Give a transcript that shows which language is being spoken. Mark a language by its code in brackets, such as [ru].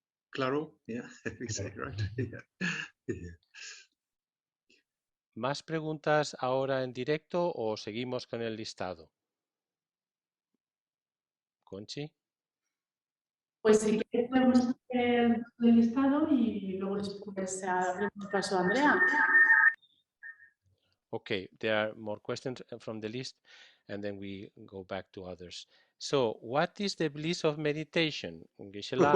[en] Claro, yeah, exactly right. Yeah. [es] ¿Más preguntas ahora en directo o seguimos con el listado? Conchi. Pues si quieres podemos hacer el listado y luego después abrimos paso a Andrea. [en] Okay, there are more questions from the list and then we go back to others. So, what is the bliss of meditation, Geshe-la?